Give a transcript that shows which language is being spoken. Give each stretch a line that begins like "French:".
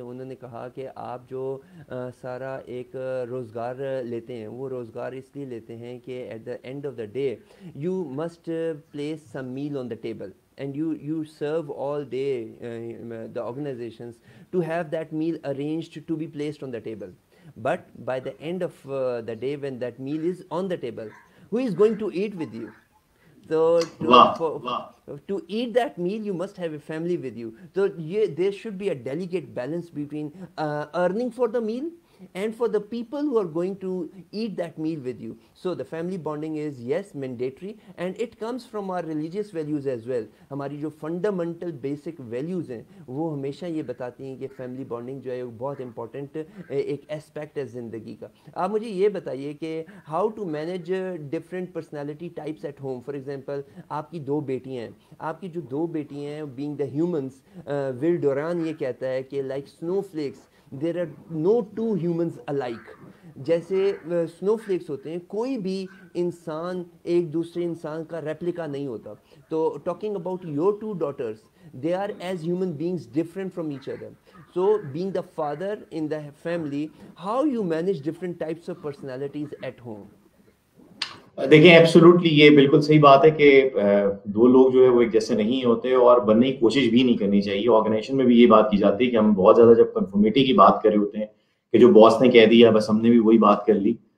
Hindi: उन्होंने कहा कि आप जो सारा एक रोज़गार लेते हैं, वो रोज़गार इसलिए लेते हैं कि
English: At the end of the day you must place some meal on the table, and you serve all day the organizations to have that meal arranged to be placed on the table. But by the end of the day, when that meal is on the table, who is going to eat with you? So to eat that meal you must have a family with you. So there should be a delicate balance between earning for the meal and for the people who are going to eat that meal with you. So the family bonding is yes mandatory, and it comes from our religious values as well.
Hindi: हमारी जो fundamental basic values हैं वो हमेशा ये बताती हैं कि family bonding जो है वो बहुत important एक aspect है ज़िंदगी का. आप मुझे ये बताइए कि
English: how to manage different personality types at home. For example,
Hindi: आपकी 2 बेटियाँ हैं, आपकी जो 2 बेटियाँ हैं,
English: being the humans,
Hindi: will Doran ये कहता है कि
English: like snowflakes there are no two humans alike.
Hindi: जैसे स्नोफ्लेक्स होते हैं, कोई भी इंसान एक दूसरे इंसान का रेप्लिका नहीं होता.
English: तो talking about your 2 daughters, they are as human beings different from each other. So being the father in the family, how you manage different types of personalities at home?
Hindi: देखिए, एब्सोल्युटली ये बिल्कुल सही बात है कि 2 लोग जो है वो एक जैसे नहीं होते, और बनने की कोशिश भी नहीं करनी चाहिए. ऑर्गेनाइजेशन में भी ये बात की जाती है कि हम बहुत ज्यादा जब कंफर्मिटी की बात कर रहे होते हैं कि जो बॉस ने कह दिया बस हमने भी वही बात कर ली.